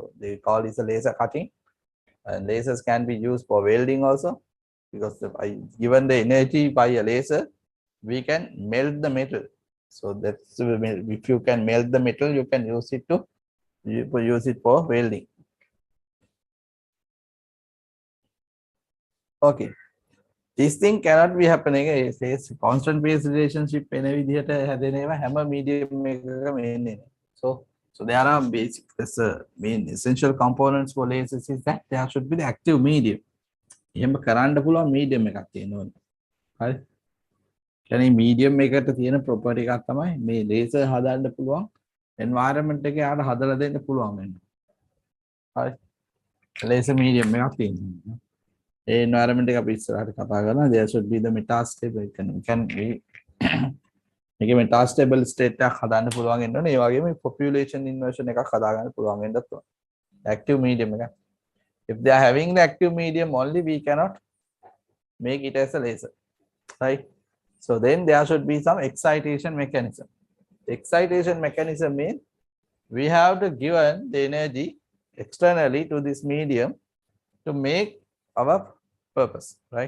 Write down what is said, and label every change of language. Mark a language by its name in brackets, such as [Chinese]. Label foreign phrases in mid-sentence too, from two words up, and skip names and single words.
[English] They call it a laser cutting, and lasers can be used for welding also because given the energy by a laser, we can melt the metal. So that's if you can melt the metal, you can use it for welding. Okay. This thing cannot be happening. It says constant phase relationship in a [Sinhala] විදිහට හැදෙන ඒවා හැම medium එකකම එන්නේ. [English] So there are basic main essential components for lasers is that there should be the active medium. [Sinhala] එහෙම කරන්න පුළුවන් medium එකක් තියෙන්න ඕනේ. හරි. කියන්නේ medium එකට තියෙන property එකක් තමයි මේ laser හදන්න පුළුවන් environment එකේ ආර හදලා දෙන්න පුළුවන් වෙන්නේ. හරි. [English] laser medium [Sinhala] එකක් තියෙනවා. environment එක අපි ඉස්සරහට කතා කරනවා. [English] There should be the metastable. [Sinhala] can මේකේ [English] metastable state [Sinhala] එකක් හදන්න පුළුවන් වෙන්න ඕනේ. ඒ වගේම [English] population inversion [Sinhala] එකක් හදාගන්න පුළුවන් වෙන්නත් ඕනේ. [English] active medium [Sinhala] එක. [English] If they are having the active medium only, we cannot make it as a laser, right? So then there should be some excitation mechanism. The excitation mechanism means we have to given the energy externally to this medium to make our purpose, right?